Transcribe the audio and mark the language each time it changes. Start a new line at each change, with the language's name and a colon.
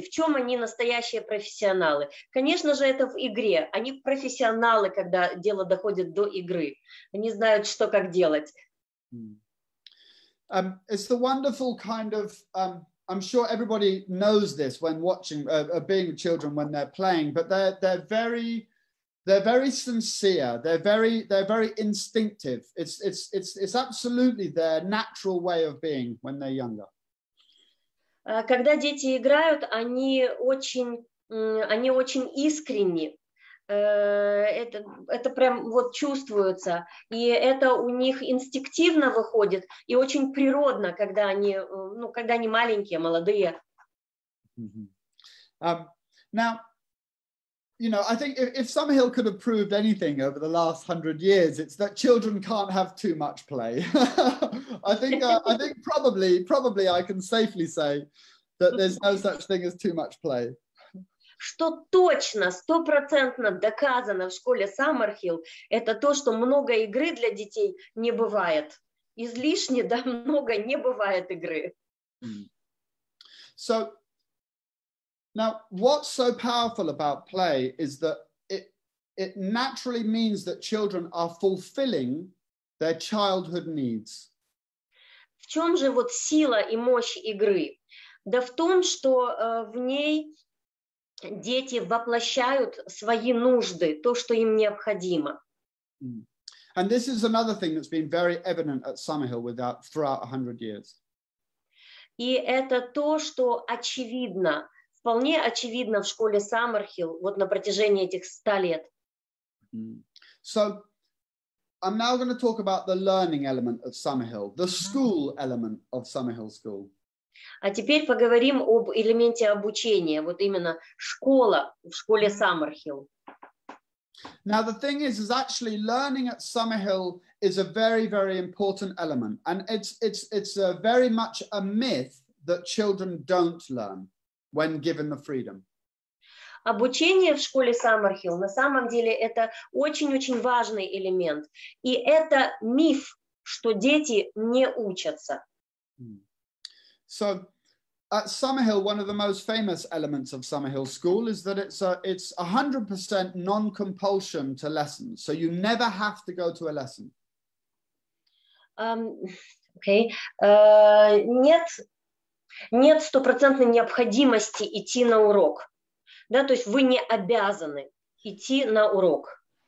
Russian: В чем они настоящие профессионалы? Конечно же, это в игре. Они профессионалы, когда дело доходит до игры. Они знают, что как делать.
English: It's the wonderful kind of, I'm sure everybody knows this when watching, being children when they're playing, but they're very sincere. They're very instinctive. It's absolutely their natural way of being when they're younger.
Russian: Когда дети играют, они очень искренни. Это прям вот чувствуется, и это у них инстинктивно выходит, и очень природно, когда они маленькие, молодые.
English: Now, I think if Sammerhіл could have proved anything over the last 100 years, it's that children can't have too much play. I think probably I can safely say that there's no such thing as too much play.
Russian: Что точно, 100% доказано в школе Саммерхіл, это то, что много игры для детей не бывает. Излишне, да, много не бывает игры.
English: So, now what's so powerful about play is that it naturally means that children are fulfilling their childhood needs.
Russian: В чем же вот сила и мощь игры? Да в том, что в ней дети воплощают свои нужды, то, что им необходимо.
English: And this is another thing that's been very evident at Sammerhіл throughout 100 years.
Russian: И это то, что очевидно, вполне очевидно в школе Саммерхіл вот на протяжении этих 100 лет.
English: So, I'm now going to talk about the learning element of Sammerhіл, the school element of Sammerhіл School.
Russian: А теперь поговорим об элементе обучения, вот именно школа в школе Саммерхіл.
English: Now the thing is actually learning at Sammerhіл is a very, very important element, and it's very much a myth that children don't learn when given the freedom.
Russian: Обучение в школе Саммерхіл на самом деле это очень-очень важный элемент, и это миф, что дети не учатся.
English: So, at Sammerhіл, one of the most famous elements of Sammerhіл School is that it's 100% non-compulsion to lessons. So you never have to go to a lesson.
Russian: Нет стопроцентной необходимости идти на урок. Да, то есть вы не обязаны идти на урок.